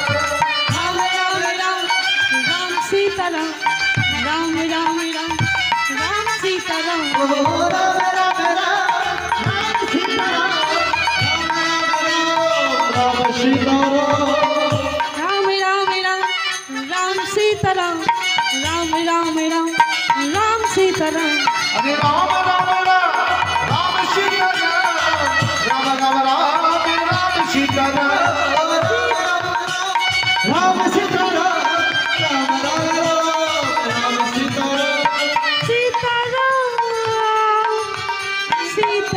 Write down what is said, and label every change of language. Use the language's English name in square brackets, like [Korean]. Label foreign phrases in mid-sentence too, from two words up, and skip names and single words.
[Bangla] রাম রাম রাম রাম সীতা রাম, রাম রাম রাম রাম সীতা রাম, রাম রাম রাম রাম সীতা রাম, রাম সীতা রাম, রাম রাম রাম রাম সীতা রাম, রাম রাম রাম রাম সীতা রাম, [Hindi] अरे राम राम राम राम सीता राम, राम राम राम राम सीता राम, राम सीता राम, राम राम राम सीता राम, [Bangla] সীতা রাম,